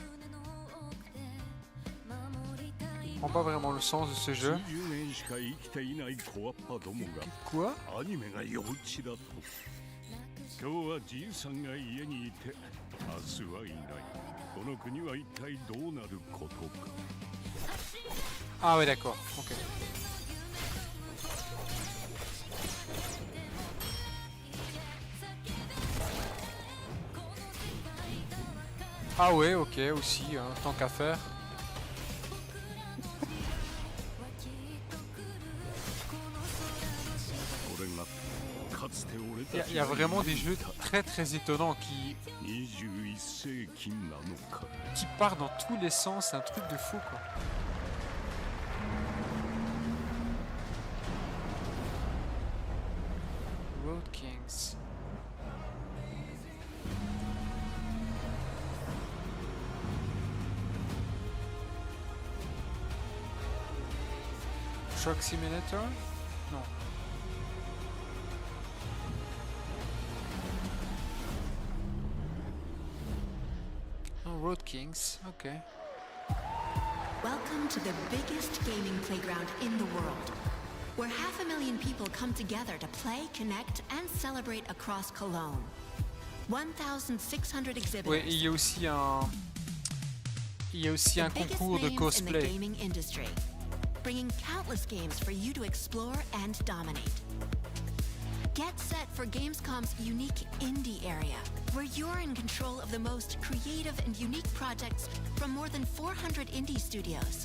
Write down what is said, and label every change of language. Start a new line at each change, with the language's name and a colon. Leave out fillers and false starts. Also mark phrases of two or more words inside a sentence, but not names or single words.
French: Je comprends pas vraiment le sens de ce jeu. Quoi?
Japanese: 今日はじいさんが家にいて明日はいない。この国は一体どうなることか。
French: Ah ouais d'accord, ok. Ah ouais, ok, aussi, hein, tant qu'à faire. Il y a vraiment des jeux très très étonnants qui partent dans tous les sens, c'est un truc de fou quoi. Road Kings. Truck Simulator? Non. Oh, Road Kings, okay.
English: Welcome to the biggest gaming playground in the world, where 500,000 people come together to play, connect, and celebrate across Cologne. 1,600 exhibitors.
French: Ouais, il y a aussi un concours de cosplay.
English: Gaming industry, bringing countless games for you to explore and dominate. Get set for Gamescom's unique indie area, where you're in control of the most creative and unique projects from more than 400 indie studios.